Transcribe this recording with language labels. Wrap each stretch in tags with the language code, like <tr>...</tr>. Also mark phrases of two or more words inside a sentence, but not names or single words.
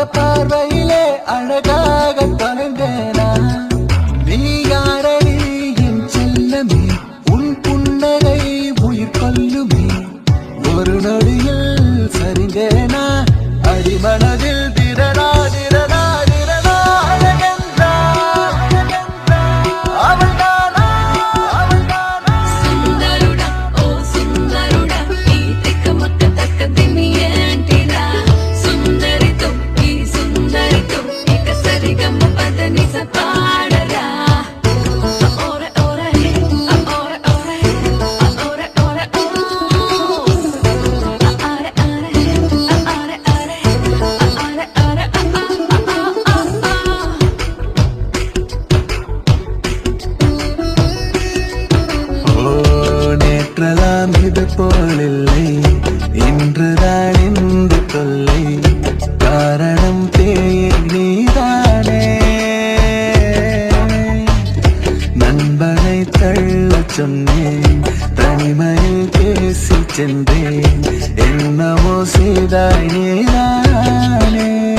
<ta>பார்வையிலே அழகாக தொலைந்தேனா நீ யாரடி என் செல்லமே உன் புன்னகை உயிர் கொல்லுமே ஒரு நொடியில் சரிந்தேனா அடிமனதில் திரடா திரடா திரடா அழகென்றால் அவள் தானா அவள் தானா</ta> <te>సుందరుడా ఓ సుందరుడా ఈ తిక్కమక్క తక్క దిమియేంటిరా సుందరితో ఈ సుందరితో ఇక సరిగమ్మ పదని సపాడరా ఓరే ఓరే ఓరే ఓరే ఓరే ఓరే ఆరే ఆరే ఆరే ఆరే ఆరే</te> <ta>ஓ நேற்றலாம் இது போலில்லை இன்றுதான் இந்த தொல்லை காரணம் பேயே நீதானே நண்பனை தள்ளச் சொன்னேன் தனிமையில் பேசி சென்றேன் என்னமோ செய்தாய் நீதானே</ta>